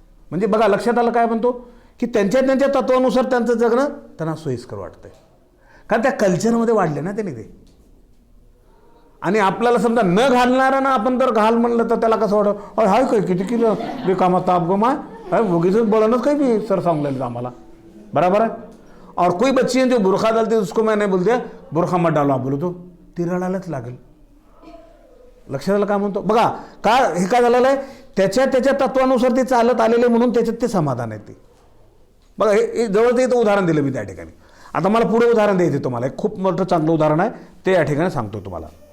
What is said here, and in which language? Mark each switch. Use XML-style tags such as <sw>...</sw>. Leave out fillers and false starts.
<mr>म्हणजे बघा लक्षात आलं काय म्हणतो की त्यांच्या तत्वानुसार त्यांचं जगणं त्यांना सोयीस्कर वाटतंय, कारण त्या कल्चरमध्ये वाढले ना त्यांनी ते. आणि आपल्याला समजा न घालणारा ना आपण जर घाल म्हणलं तर त्याला कसं वाटतं, हाय काय किती किलो बेकामा ताप गो माय, हाय उगीच बोलणंच काही भी सर सांगलेलं आम्हाला.</mr> <hi>बराबर है. और कोई बच्ची है जो बुरखा डालते उसको मैं नहीं बोलते बुरखा मत डालो, आप बोलो तो</hi> <mr>ती रडायलाच लागेल. लक्षात आलं काय म्हणतो. बघा का हे काय झालेलं आहे, त्याच्या तत्वानुसार ते चालत आलेले म्हणून त्याच्यात ते समाधान आहे. ते बघा हे जवळ ते उदाहरण दिलं मी त्या ठिकाणी. आता मला पुढे उदाहरण द्यायचं तुम्हाला, एक खूप मोठं चांगलं उदाहरण आहे ते या ठिकाणी सांगतो तुम्हाला.</mr>